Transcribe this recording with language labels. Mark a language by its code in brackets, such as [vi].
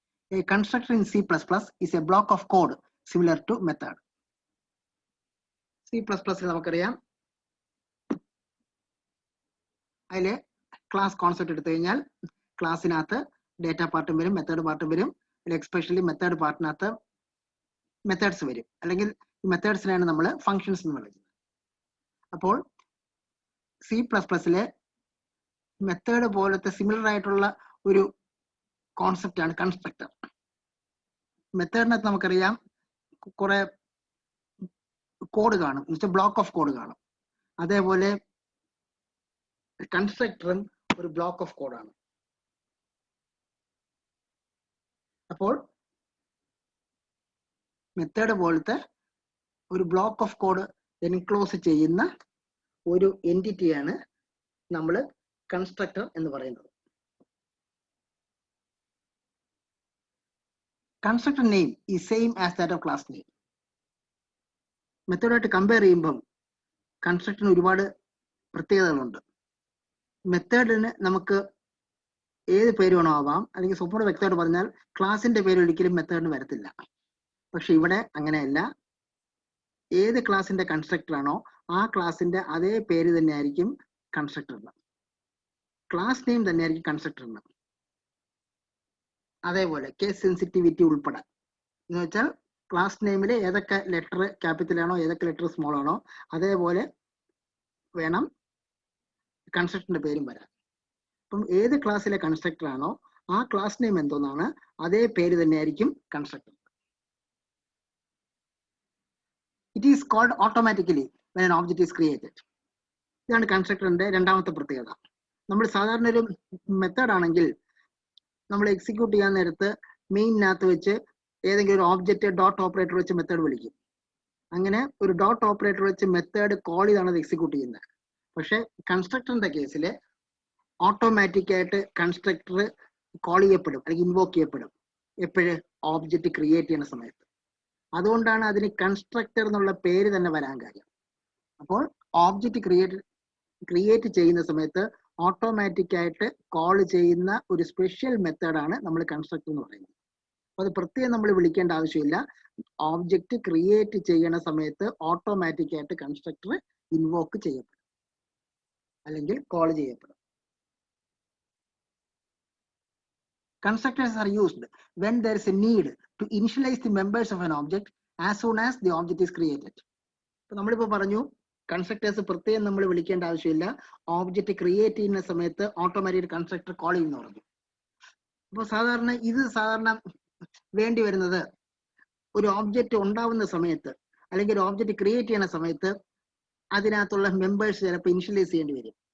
[en] A constructor in C++ is a block of code similar to method. [ml] C++ നമുക്കറിയാം, അതിലെ class concept എടുത്തു കഴിഞ്ഞാൽ ക്ലാസ്സിനകത്ത് data പാർട്ടും വരും, മെത്തേഡ് പാർട്ടും വരും. എക്സ്പെഷ്യലി മെത്തേഡ് പാർട്ടിനകത്ത് മെത്തേഡ്സ് വരും, അല്ലെങ്കിൽ ഈ മെത്തേഡ്സിനാണ് നമ്മൾ ഫങ്ഷൻസ് എന്ന് വിളിക്കുന്നത്. അപ്പോൾ C++ലെ മെത്തേഡ് പോലത്തെ സിമിലർ ആയിട്ടുള്ള ഒരു കോൺസെപ്റ്റ് ആണ് കൺസ്ട്രക്ടർ. മെത്തേഡിനകത്ത് നമുക്കറിയാം കുറെ കോഡ് കാണും, ബ്ലോക്ക് ഓഫ് കോഡ് കാണും. അതേപോലെ കൺസ്ട്രക്ടറും ഒരു ബ്ലോക്ക് ഓഫ് കോഡാണ്. അപ്പോൾ മെത്തേഡ് പോലത്തെ ഒരു ബ്ലോക്ക് ഓഫ് കോഡ് എൻക്ലോസ് ചെയ്യുന്ന ഒരു എൻറ്റിറ്റിയാണ് നമ്മൾ കൺസ്ട്രക്ടർ എന്ന് പറയുന്നത്. [en] Constructor name is same as that of class name. [ml] മെത്തേഡായിട്ട് compare ചെയ്യുമ്പം കൺസ്ട്രക്ടറിന് ഒരുപാട് പ്രത്യേകതകളുണ്ട്. മെത്തേഡിന് നമുക്ക് ഏത് പേര് വേണോ ആവാം, അല്ലെങ്കിൽ സ്വപ്നം വ്യക്തമായിട്ട് പറഞ്ഞാൽ ക്ലാസിന്റെ പേര് ഒരിക്കലും മെത്തേഡിന് വരത്തില്ല. പക്ഷെ ഇവിടെ അങ്ങനെയല്ല, ഏത് ക്ലാസിന്റെ കൺസ്ട്രക്ടർ ആണോ ആ ക്ലാസിന്റെ അതേ പേര് തന്നെയായിരിക്കും കൺസ്ട്രക്ടറിന്, ക്ലാസ് നെയിം തന്നെയായിരിക്കും കൺസ്ട്രക്ടറിന്. അതേപോലെ കേസ് സെൻസിറ്റിവിറ്റി ഉൾപ്പെടെ എന്ന് വെച്ചാൽ ക്ലാസ് നെയിമിൽ ഏതൊക്കെ ലെറ്റർ ക്യാപിറ്റൽ ആണോ ഏതൊക്കെ ലെറ്റർ സ്മോൾ ആണോ അതേപോലെ വേണം കൺസ്ട്രക്ടറിന്റെ പേരും വരാൻ. അപ്പം ഏത് ക്ലാസ്സിലെ കൺസ്ട്രക്ടർ ആണോ ആ ക്ലാസ് നെയിം എന്തോന്നാണ് അതേ പേര് തന്നെയായിരിക്കും constructor. [en] It is called automatically when an object is created. [ml] ഇതാണ് കൺസ്ട്രക്ടറിന്റെ രണ്ടാമത്തെ പ്രത്യേകത. നമ്മൾ സാധാരണ ഒരു മെത്തേഡ് ആണെങ്കിൽ നമ്മൾ എക്സിക്യൂട്ട് ചെയ്യാൻ നേരത്ത് മെയിനകത്ത് വെച്ച് ഏതെങ്കിലും ഒരു ഓബ്ജക്റ്റ് ഡോട്ട് ഓപ്പറേറ്റർ വെച്ച് മെത്തേഡ് വിളിക്കും. അങ്ങനെ ഒരു ഡോട്ട് ഓപ്പറേറ്റർ വെച്ച് മെത്തേഡ് കോൾ ചെയ്താണ് അത് എക്സിക്യൂട്ട് ചെയ്യുന്നത്. പക്ഷെ കൺസ്ട്രക്ടറിന്റെ കേസിൽ ഓട്ടോമാറ്റിക് ആയിട്ട് കൺസ്ട്രക്ടർ കോൾ ചെയ്യപ്പെടും അല്ലെങ്കിൽ ഇൻവോക്ക് ചെയ്യപ്പെടും എപ്പോഴും ഓബ്ജക്റ്റ് ക്രിയേറ്റ് ചെയ്യുന്ന സമയത്ത്. അതുകൊണ്ടാണ് അതിന് കൺസ്ട്രക്ടർ എന്നുള്ള പേര് തന്നെ വരാൻ കാര്യം. അപ്പോൾ ഓബ്ജക്റ്റ് ക്രിയേറ്റ് ചെയ്യുന്ന സമയത്ത് ഓട്ടോമാറ്റിക് ആയിട്ട് കോൾ ചെയ്യുന്ന ഒരു സ്പെഷ്യൽ മെത്തേഡാണ് നമ്മൾ കൺസ്ട്രക്ടർ എന്ന് പറയുന്നത്. അപ്പൊ അത് പ്രത്യേകം നമ്മൾ വിളിക്കേണ്ട ആവശ്യമില്ല. ഓബ്ജക്റ്റ് ക്രിയേറ്റ് ചെയ്യുന്ന സമയത്ത് ഓട്ടോമാറ്റിക് ആയിട്ട് കൺസ്ട്രക്ടർ ഇൻവോക്ക് ചെയ്യപ്പെടും അല്ലെങ്കിൽ കോൾ ചെയ്യപ്പെടും. [en] Constructors are used when there is a need to initialize the members of an object as soon as the object is created. [ml] ഇപ്പൊ നമ്മളിപ്പോ പറഞ്ഞു കൺസ്ട്രക്ടേഴ്സ് പ്രത്യേകം നമ്മൾ വിളിക്കേണ്ട ആവശ്യമില്ല, ഓബ്ജക്റ്റ് ക്രിയേറ്റ് ചെയ്യുന്ന സമയത്ത് ഓട്ടോമാറ്റിക് കൺസ്ട്രക്ടർ കോൾ ചെയ്യുന്ന പറഞ്ഞു. അപ്പൊ സാധാരണ വേണ്ടി വരുന്നത് ഒരു ഓബ്ജക്റ്റ് ഉണ്ടാവുന്ന സമയത്ത് അല്ലെങ്കിൽ ഒരു ഓബ്ജക്റ്റ് ക്രിയേറ്റ് ചെയ്യുന്ന സമയത്ത് അതിനകത്തുള്ള മെമ്പേഴ്സ് ചിലപ്പോൾ ഇനിഷ്യലൈസ് ചെയ്യേണ്ടി വരും.